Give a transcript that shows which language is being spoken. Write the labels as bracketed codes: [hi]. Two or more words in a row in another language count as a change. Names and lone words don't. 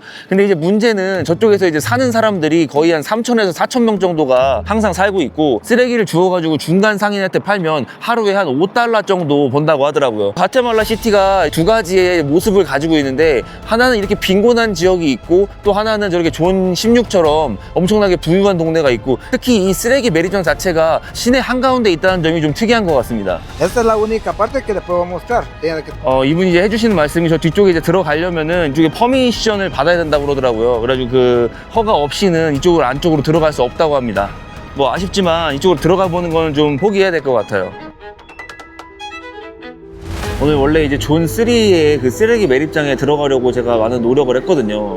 [ko] 근데 이제 문제는 저쪽에서 이제 사는 사람들이 거의 한 3,000에서 4,000명 정도가 항상 살고 있고 쓰레기를 주워가지고 중간 상인한테 팔면 하루에 한 $5 정도 번다고 하더라고요. 과테말라 시티가 두 가지의 모습을 가지고 있는데 하나는 이렇게 빈곤한 지역이 있고 또 하나는 저렇게 존 16처럼 엄청나게 부유한 동네가 있고 특히 이 쓰레기 매립장 자체가 시내 한가운데 있다는 점이 좀 특이한 것 같습니다. [es] Esta es la única parte que les puedo mostrar. Tiene que- [ko] 이분이 이제 해주시는 말씀이 저 뒤쪽에 이제 들어가려면은 이쪽에 퍼미션을 받아야 된다고 그러더라고요. 그래가지고 그 허가 없이는 이쪽으로 안쪽으로 들어갈 수 없다고 합니다. 뭐 아쉽지만 이쪽으로 들어가 보는 거는 좀 포기해야 될 것 같아요. 오늘 원래 이제 존 3의 그 쓰레기 매립장에 들어가려고 제가 많은 노력을 했거든요.